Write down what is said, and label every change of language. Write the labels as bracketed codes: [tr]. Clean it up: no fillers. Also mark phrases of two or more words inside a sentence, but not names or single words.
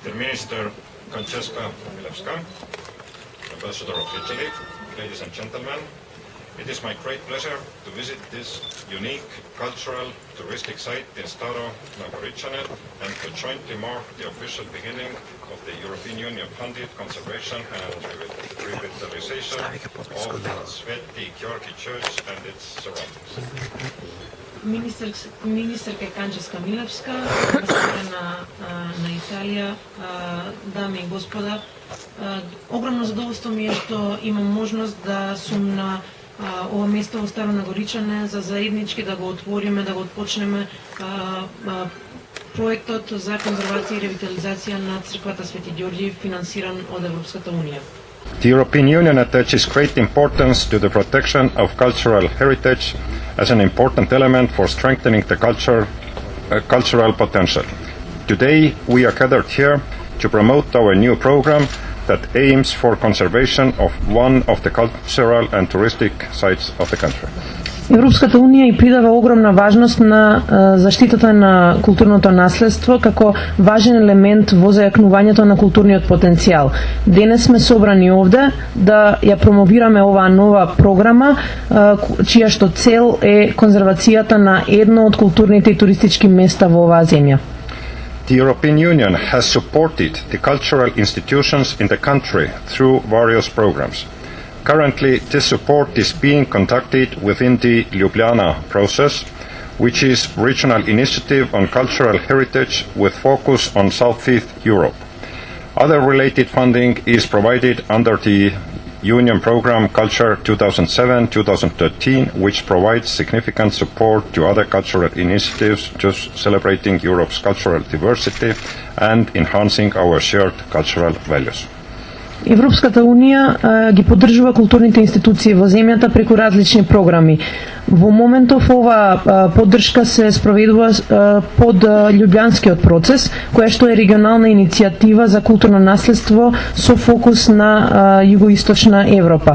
[en] Minister Francesca Milewska, Ambassador of Italy, ladies and gentlemen, it is my great pleasure to visit this unique cultural touristic site in Staro Nagoricane and to jointly mark the official beginning of the European Union funded conservation and revitalization of Sveti Georgi Church and its surroundings. [mk] Министърка Канческа Милевска, амбасадора на Италија, дами и господа, огромно задоволство ми е што имам можност да сум на ова место во Старо Нагоричане за заеднички да го отвориме, да го отпочнеме проектот за конзервација и ревитализација на црквата Свети Ѓорѓи, финансиран од Европската унија. [en] The European Union attaches great importance to the protection of cultural heritage as an important element for strengthening the cultural potential. Today we are gathered here to promote our new program that aims for conservation of one of the cultural and touristic sites of the country. [mk] Европската унија и придава огромна важност на заштитата на културното наследство како важен елемент во зајакнувањето на културниот потенцијал. Денес сме собрани овде да ја промовираме оваа нова програма, чија што цел е конзервацијата на едно од културните и туристички места во оваа земја. [en] The European Union has supported the cultural institutions in the country through various programs. Currently, this support is being conducted within the Ljubljana process, which is a regional initiative on cultural heritage with focus on Southeast Europe. Other related funding is provided under the Union Programme Culture 2007-2013, which provides significant support to other cultural initiatives just celebrating Europe's cultural diversity and enhancing our shared cultural values. [mk] Европската унија ги поддржува културните институции во земјата преку различни програми. Во моментов ова поддршка се спроведува под Љубљанскиот процес, која што е регионална иницијатива за културно наследство со фокус на југоисточна Европа.